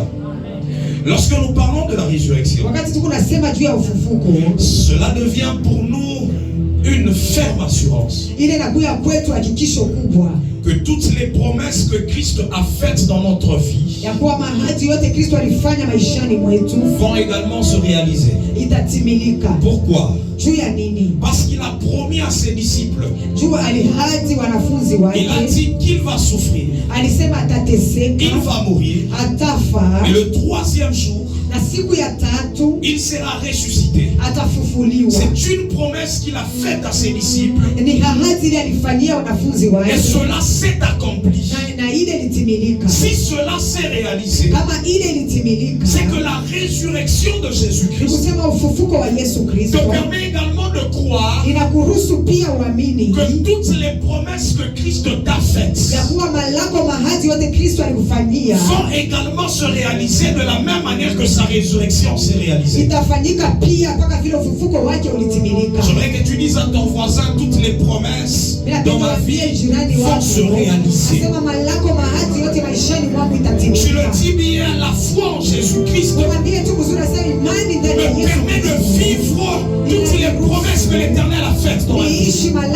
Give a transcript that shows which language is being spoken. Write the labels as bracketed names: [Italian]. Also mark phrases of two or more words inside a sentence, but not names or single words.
[French] Lorsque nous parlons de la résurrection, cela devient pour nous une ferme assurance que toutes les promesses que Christ a faites dans notre vie vont également se réaliser. Pourquoi? Parce qu'il a promis à ses disciples. [Swahili] Juu alihadi wanafunzi wake. [French] Il a dit qu'il va souffrir. [Swahili] Alisema atateseka. [French] Il va mourir. [Swahili] Atafa. [French] Et le troisième jour, [Swahili] na siku ya tatu [French] il sera ressuscité. [Swahili] Atafufuliwa. [French] C'est une promesse qu'il a faite à ses disciples. [Swahili] Ni ahadi ile alifanyia wanafunzi wake. [French] Et cela s'est accompli. [Swahili] Na ile litimilika. [French] Si cela s'est réalisé, [Swahili] kama ile litimilika, [French] c'est que la résurrection de Jésus-Christ [Swahili] kusema ufufuko wa Yesu Kristo [French] te permet également de croire [Swahili] inakuruhusu pia uamini [French] que toutes les promesses que Christ t'a faites [Swahili] ya kuwa malako mahadi yote Kristo alikufanyia [French] vont également se réaliser de la même manière que sa résurrection s'est réalisée. [Swahili] Itafanyika pia mpaka vile ufufuko wake ulitimilika. [French] J'aimerais que tu dises à ton voisin, toutes les promesses dans ma vie vont se réaliser. Tu le dis bien, la foi en Jésus-Christ me permet de vivre toutes les promesses que l'Éternel a faites dans ma vie.